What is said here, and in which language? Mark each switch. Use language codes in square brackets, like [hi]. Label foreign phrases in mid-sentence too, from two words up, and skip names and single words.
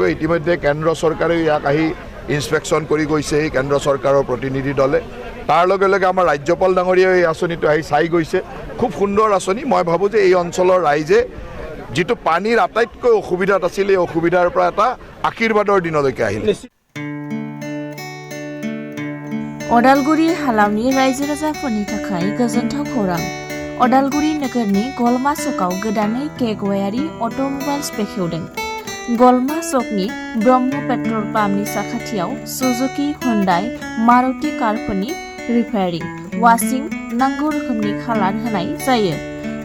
[as] ইতিমধ্যে কেন্দ্ৰ চৰকাৰেও ইয়াক আহি ইনস্পেকশ্যন কৰি গৈছে এই কেন্দ্ৰ চৰকাৰৰ প্ৰতিনিধি দলে। তাৰ লগে লগে আমাৰ ৰাজ্যপাল ডাঙৰীয়াও এই আঁচনিটো আহি চাই গৈছে। খুব সুন্দৰ আঁচনি। মই ভাবোঁ যে এই অঞ্চলৰ ৰাইজে যিটো পানীৰ আটাইতকৈ অসুবিধাত আছিল, এই অসুবিধাৰ পৰা এটা আশীৰ্বাদৰ দিনলৈকে আহিলে। [brx] अदालगुरि हालामनि रायजो राजाफोरनि थाखाय गोजोनथाव खौरां। अदालगुरि नोगोरनि गलमा सकआव गोदानै केगवायारि अट'मबाइल्स बेखेवदों। गलमा सकनि ब्रह्म पेट्रल पाम्पनि साखाथियाव सुजुकी, हुन्डाइ, मारुति कारफोरनि रिपेयारिं, वाशिं, नांगौ रोखोमनि खालार होनाय जायो।